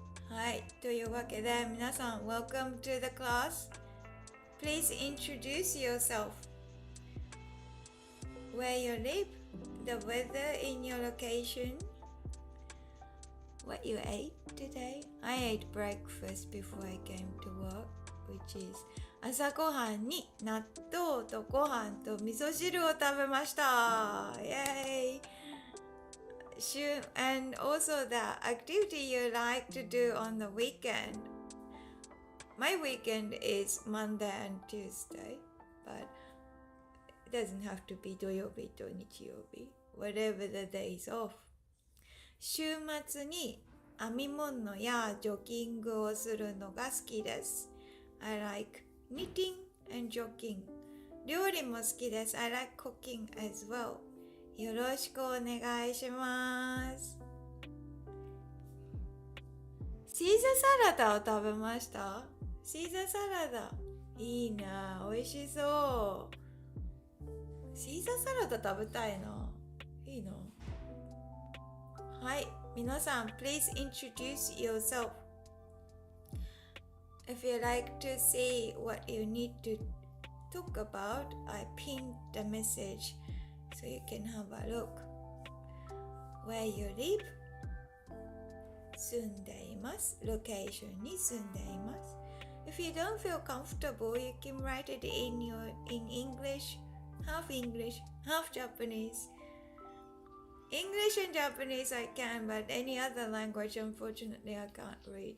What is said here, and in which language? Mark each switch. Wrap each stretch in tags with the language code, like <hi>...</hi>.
<ja>はい、というわけで皆さん</ja> <en>Welcome to the class. Please introduce yourself. Where you live, the weather in your location.What you ate today? I ate breakfast before I came to work, which is</en> <ja>朝ごはんに納豆とご飯と味噌汁を食べました。</ja> <en>Yay! And also the activity you like to do on the weekend. My weekend is Monday and Tuesday, but it doesn't have to be</en> <ja>土曜日と日曜日.</ja> <en>Whatever the days off.</en> <ja>週末に編み物やジョギングをするのが好きです。</ja> <en>I like knitting and jogging.</en> <ja>料理も好きです。</ja> <en>I like cooking as well.</en> <ja>よろしくお願いします。シーザサラダを食べました？シーザサラダ。いいな、美味しそう。シーザサラダ食べたいな。いいな。はい、皆さん</ja> <en>Please introduce yourself. If you like to see what you need to talk about, I pinned the message so you can have a look. Where you live?</en> <ja>住んでいます。ロケーションに住んでいます。</ja> <en>If you don't feel comfortable, you can write it in English, half Japanese.English and Japanese I can, but any other language unfortunately I can't read.</en>